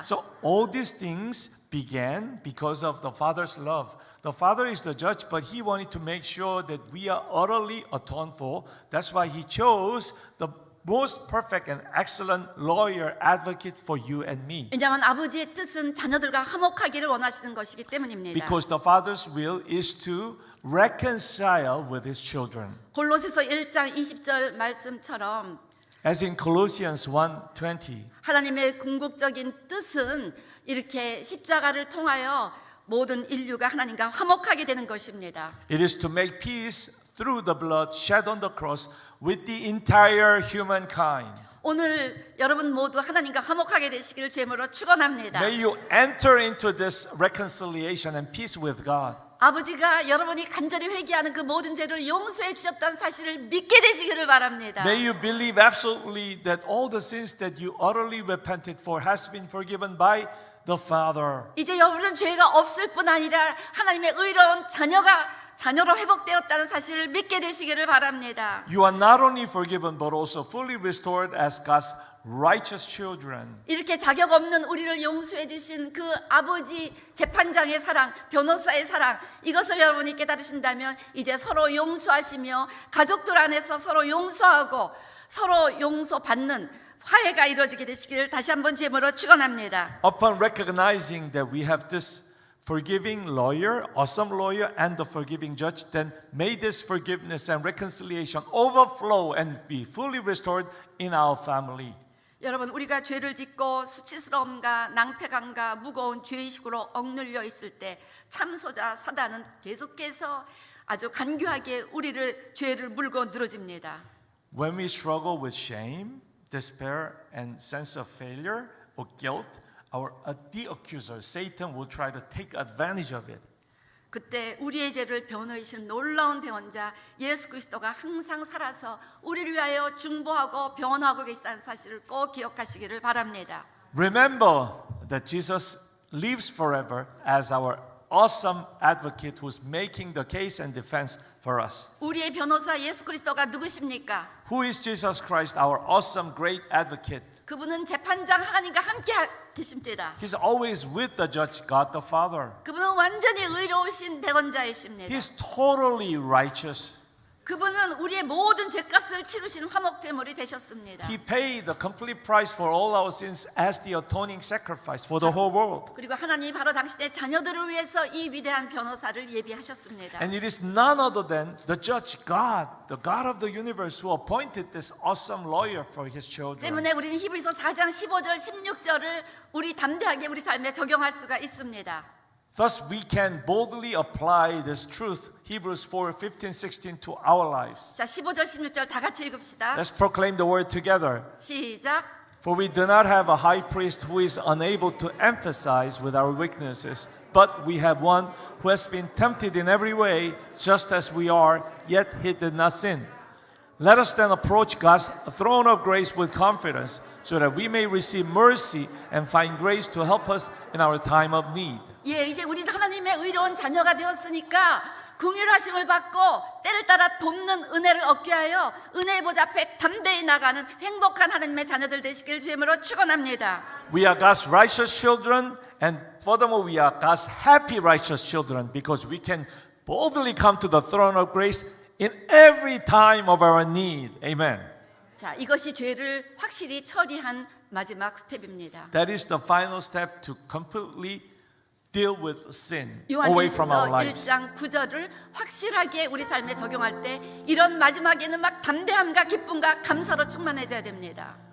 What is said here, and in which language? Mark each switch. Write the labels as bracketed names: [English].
[English] So all these things began because of the Father's love. The Father is the judge, but He wanted to make sure that we are utterly atoned for. That's why He chose the most perfect and excellent lawyer advocate for you and me. [Korean] 왜냐하면 아버지의 뜻은 자녀들과 화목하기를 원하시는 것이기 때문입니다. [English] Because the Father's will is to reconcile with His children. [Korean] 골로새서 1장 20절 말씀처럼 [English] As in Colossians 1:20. [Korean] 하나님의 궁극적인 뜻은 이렇게 십자가를 통하여 모든 인류가 하나님과 화목하게 되는 것입니다. [English] It is to make peace through the blood shed on the cross with the entire humankind. [Korean] 오늘 여러분 모두 하나님과 화목하게 되시기를 주님으로 축원합니다. [English] May you enter into this reconciliation and peace with God. [Korean] 아버지가 여러분이 간절히 회개하는 그 모든 죄를 용서해 주셨다는 사실을 믿게 되시기를 바랍니다. [English] May you believe absolutely that all the sins that you utterly repented for has been forgiven by the Father. [Korean] 이제 여러분은 죄가 없을 뿐 아니라 하나님의 의로운 자녀로 회복되었다는 사실을 믿게 되시기를 바랍니다. [English] You are not only forgiven but also fully restored as God's righteous children. [Korean] 이렇게 자격 없는 우리를 용서해 주신 그 아버지 재판장의 사랑, 변호사의 사랑, 이것을 여러분이 깨달으신다면 이제 서로 용서하시며 가족들 안에서 서로 용서하고 서로 용서받는 화해가 이루어지게 되시기를 다시 한번 제물로 축원합니다. [English] Upon recognizing that we have this forgiving lawyer, awesome lawyer, and the forgiving judge, then may this forgiveness and reconciliation overflow and be fully restored in our family. [Korean] 여러분, 우리가 죄를 짓고 수치스러움과 낭패감과 무거운 죄의식으로 억눌려 있을 때 참소자 사단은 계속해서 아주 간교하게 우리를 죄를 물고 늘어집니다. [English] When we struggle with shame, despair, and sense of failure or guilt, the accuser, Satan, will try to take advantage of it. [Korean] 그때 우리의 죄를 변호하신 놀라운 대원자 예수 그리스도가 항상 살아서 우리를 위하여 중보하고 변호하고 계시다는 사실을 꼭 기억하시기를 바랍니다. [English] Remember that Jesus lives forever as our awesome advocate who's making the case and defense for us. [Korean] 우리의 변호사 예수 그리스도가 누구십니까? [English] Who is Jesus Christ, our awesome great advocate? [Korean] 그분은 재판장 하나님과 함께 계십니다. [English] He's always with the judge, God the Father. [Korean] 그분은 완전히 의로우신 대원자이십니다. [English] He's totally righteous. [Korean] 그분은 우리의 모든 죄값을 치르신 화목제물이 되셨습니다. [English] He paid the complete price for all our sins as the atoning sacrifice for the whole world. [Korean] 그리고 하나님이 바로 당신의 자녀들을 위해서 이 위대한 변호사를 예비하셨습니다. [English] And it is none other than the judge, God, the God of the universe, who appointed this awesome lawyer for his children. [Korean] 때문에 우리는 히브리서 4장 15절 16절을 우리 담대하게 우리 삶에 적용할 수가 있습니다. [English] Thus we can boldly apply this truth, Hebrews 4:15, 16, to our lives. [Korean] 자, 15절 16절 다 같이 읽읍시다. [English] Let's proclaim the word together. [Korean] 시작. [English] For we do not have a high priest who is unable to empathize with our weaknesses, but we have one who has been tempted in every way, just as we are, yet he did not sin. Let us then approach God's throne of grace with confidence, so that we may receive mercy and find grace to help us in our time of need. [Korean] 예, 이제 우리는 하나님의 의로운 자녀가 되었으니까 긍휼하심을 받고 때를 따라 돕는 은혜를 얻게 하여 은혜의 보좌 앞에 담대히 나가는 행복한 하나님의 자녀들 되시길 주님으로 축원합니다. [English] We are God's righteous children, and furthermore, we are God's happy righteous children, because we can boldly come to the throne of grace in every time of our need. Amen. [Korean] 자, 이것이 죄를 확실히 처리한 마지막 스텝입니다. [English] That is the final step to completely deal with sin away from our [Korean] 요한일서 [English] lives. [Korean] 1장 9절을 확실하게 우리 삶에 적용할 때 이런 마지막에는 막 담대함과 기쁨과 감사로 충만해져야 됩니다.